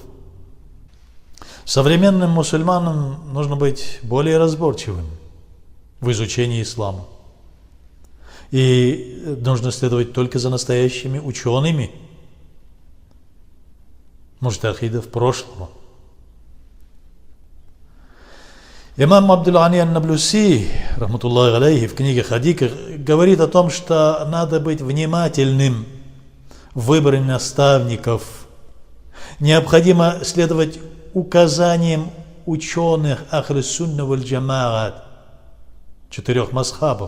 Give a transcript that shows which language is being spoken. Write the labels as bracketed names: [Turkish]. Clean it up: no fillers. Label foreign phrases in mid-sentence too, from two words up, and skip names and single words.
[Russian] Современным мусульманам нужно быть более разборчивым в изучении ислама. И нужно следовать только за настоящими учеными, муджтахидов прошлого. Имам Абдул-Гани ан-Наблуси, [Arabic] رحمة الله عليه, [Russian] в книге Хадиках говорит о том, что надо быть внимательным в выборе наставников. Необходимо следовать указаниям ученых Ахль-Сунна валь-Джамаат, 4 мазхабов.